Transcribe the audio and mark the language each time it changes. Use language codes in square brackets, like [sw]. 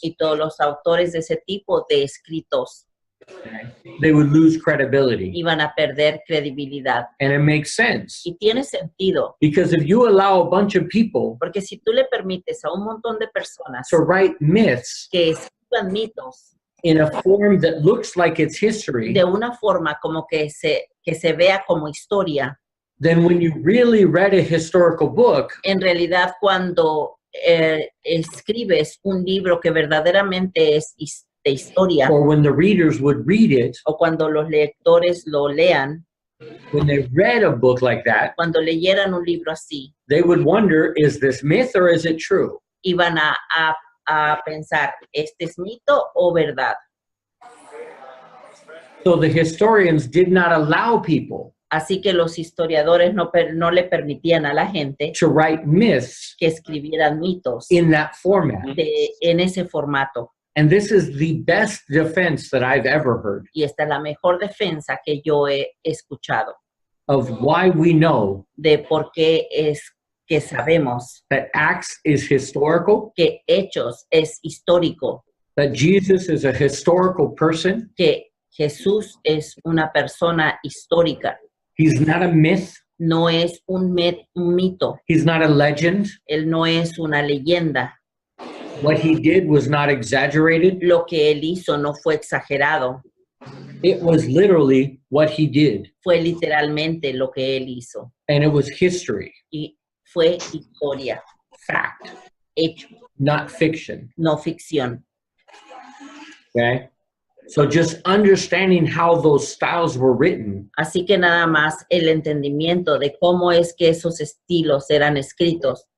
[es] y todos los autores de ese tipo de escritos [en] they would lose credibility. [es] iban a perder credibilidad. [en] And it makes sense [es] Y tiene sentido, [en] because if you allow a bunch of people [es] porque si tú le permites a un montón de personas [en] to write myths [es] que escriban mitos [en] in a form that looks like it's history, [es] de una forma como que se vea como historia, [en] then when you really read a historical book, [es] en realidad cuando escribes un libro que verdaderamente es de historia, [en] or when the readers would read it, [es] o cuando los lectores lo lean, [en] when they read a book like that, [es] cuando leyeran un libro así, [en] they would wonder, is this myth or is it true? [es] iban a pensar, ¿este es mito o verdad? [en] So the historians did not allow people [es] Así que los historiadores no le permitían a la gente [en] to write myths [es] que escribieran mitos [en] in that format. [es] en ese formato. [en] And this is the best defense that I've ever heard [es] Y esta es la mejor defensa que yo he escuchado [en] of why we know [es] de por qué es que sabemos [en] that Acts is historical, [es] que Hechos es histórico, [en] that Jesus is a historical person. [es] que Jesús es una persona histórica, [en] He's not a myth. [es] no es un mito, [en] He's not a legend. [es] él no es una leyenda. [en] What he did was not exaggerated. [es] Lo que él hizo no fue exagerado, [en] It was literally what he did. [es] fue literalmente lo que él hizo. [en] And it was history, [es] Y fue historia, [en] fact, [es] hecho, [en] not fiction. [es] no ficción. [en] Okay? So just understanding how those styles were written [es] Así que nada más el entendimiento de cómo es que esos estilos eran escritos,